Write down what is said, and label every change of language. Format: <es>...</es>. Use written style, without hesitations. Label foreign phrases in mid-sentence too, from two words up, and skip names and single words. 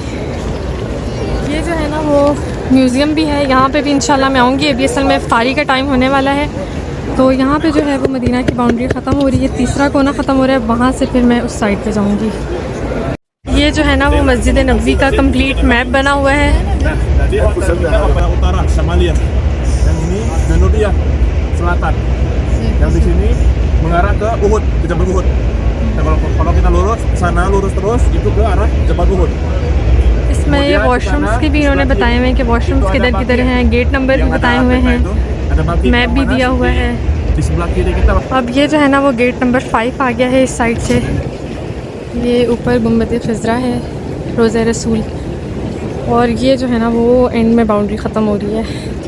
<hi>ये जो है ना वो म्यूज़ियम भी है, यहाँ पे भी इंशाल्लाह मैं आऊँगी। अभी असल में इफ्तारी का टाइम होने वाला है, तो यहाँ पे जो है वो मदीना की बाउंड्री ख़त्म हो रही है, तीसरा कोना ख़त्म हो रहा है, वहाँ से फिर मैं उस साइड पे जाऊँगी। ये जो है ना वो मस्जिद नबवी का</hi> <en>complete map</en> <hi>बना हुआ है।</hi> <id>mengarah ke Uhud, ke Jabal Uhud. Kalau kita lurus ke sana, lurus terus itu ke arah Jabal Uhud.</id> <hi>इसमें ये वॉशरूम्स के भी इन्होंने बताए हुए हैं कि वॉशरूम्स किधर किधर हैं,</hi> <en>gate number</en> <hi>भी बताए हुए हैं, मैप भी दिया हुआ है। अब ये जो है ना वो</hi> <en>gate number</en> <hi>5 आ गया है इस साइड से। ये ऊपर गुम्बद ख़ज़रा है, रोज़ा रसूल, और ये जो है ना वो एंड में बाउंड्री ख़त्म हो रही है।</hi>